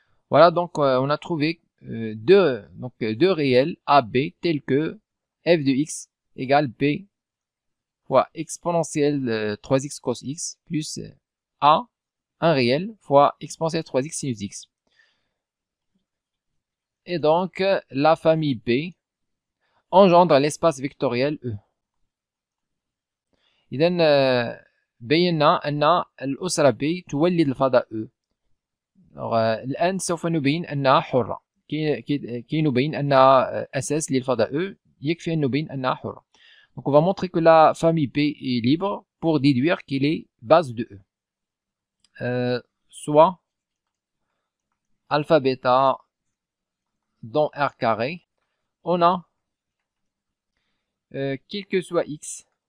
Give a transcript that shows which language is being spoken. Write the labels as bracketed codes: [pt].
[fr] Voilà, donc, on a trouvé deux réels AB tels que f de x égale b fois exponentielle 3x cos x plus a, un réel, fois exponentielle 3x sinus x. Et donc, la famille B engendre l'espace vectoriel E. [ar] إذن بينا أن الأسرة B تولد الفضاء E. الآن سوف نبين أنها حرة. كي نبين أنها أساس للفضاء E يكفي أن نبين أنها حرة. [fr] Donc on va montrer que la famille B est libre pour déduire qu'il est base de E. Soit alpha bêta dans R carré, on a quel que soit x